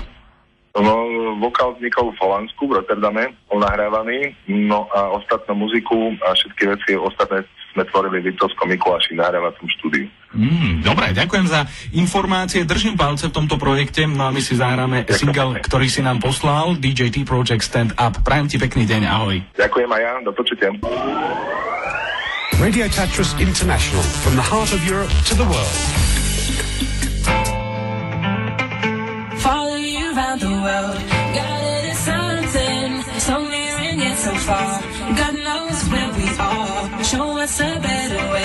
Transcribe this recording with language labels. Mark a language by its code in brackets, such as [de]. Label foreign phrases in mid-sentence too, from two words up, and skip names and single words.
[sk] No, vokál vznikol v Holandsku, v Rotterdame, bol nahrávaný, no a ostatnú muziku a všetky veci ostatné sme tvorili v Liptovskom Mikuláši nahrávacom štúdiu. Dobre, ďakujem za informácie, držím palce v tomto projekte, no a my si zahráme single, ktorý si nám poslal, DJT Project [en] Stand Up. [sk] Prajem ti pekný deň, ahoj. Ďakujem aj ja, do počutia. [en] Radio Tatras International, from the heart of Europe to the world. Around the world, got it in something, so near and yet so far. God knows where we are. Show us a better